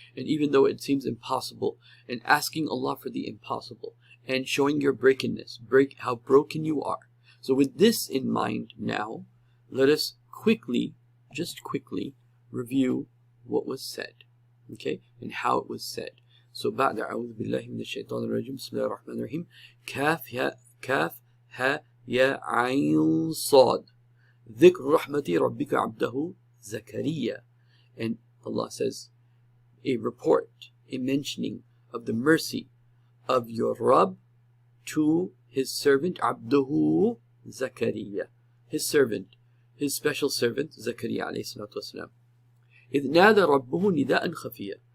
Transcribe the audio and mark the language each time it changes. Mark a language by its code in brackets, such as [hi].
[en] And even though it seems impossible, and asking Allah for the impossible, and showing your brokenness, how broken you are. So with this in mind now, let us just quickly review what was said, okay, and how it was said. [ar] So بعد أعوذ بالله من الشيطان الرجيم بسم الله الرحمن الرحيم كاف ها يا عين صاد ذكر رحمة ربك عبده زكريا. [en] And Allah says a report, a mentioning of the mercy of your Rabb to his servant Abduhu Zakaria, his servant, his special servant Zakaria alayhi salatu wasalam. [ar] إذ نادى ربه نداء خفيا.